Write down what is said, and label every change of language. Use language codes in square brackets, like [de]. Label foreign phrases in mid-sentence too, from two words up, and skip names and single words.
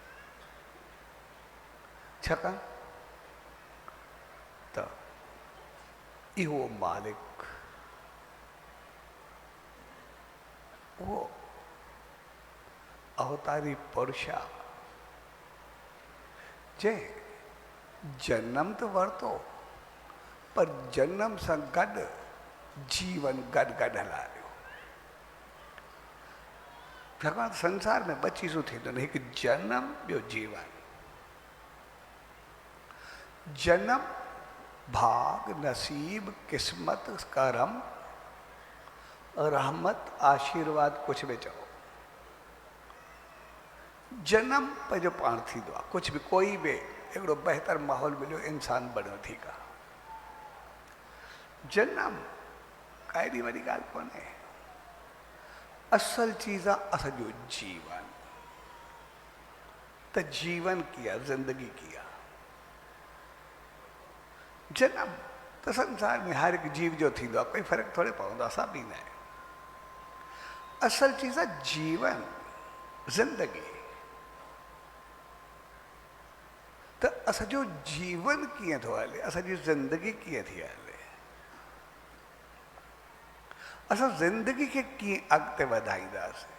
[sd] छाकाणि त इहो मालिक, उहो अवतारी पुरुष आहे जंहिं जनम त वरितो पर जनम सां गॾु जीवन गॾु गॾु हलायो। छाकाणि संसार में ॿ चीज़ूं थींदियूं आहिनि, हिकु जनम, ॿियो जीवन। जन्म, भाग, नसीब, किस्मत, करम, रहमत, आशीर्वाद [hi] कुछ भी [sd] चओ। जन्म पंहिंजो पाण थींदो आहे, [hi] कुछ भी [sd] कोई भी हिकिड़ो बहितर माहौल मिलियो इंसान बणियो थी का। जन्म का एॾी वॾी ॻाल्हि कोन्हे, असल चीज़ आहे असांजो जीवन। त जीवन की आहे, ज़िंदगी की आहे। जन्म त संसार में हर एक जीव जो थींदो आहे, कोई फ़र्क़ु थोड़े पवंदो आहे, सभ ईंदा आहिनि। असल चीज़ आहे जीवन, ज़िंदगी। त असांजो जीवन कीअं थो हले, असांजी ज़िंदगी कीअं थी हले, असां ज़िंदगी खे कीअं अॻिते वधाईंदासीं।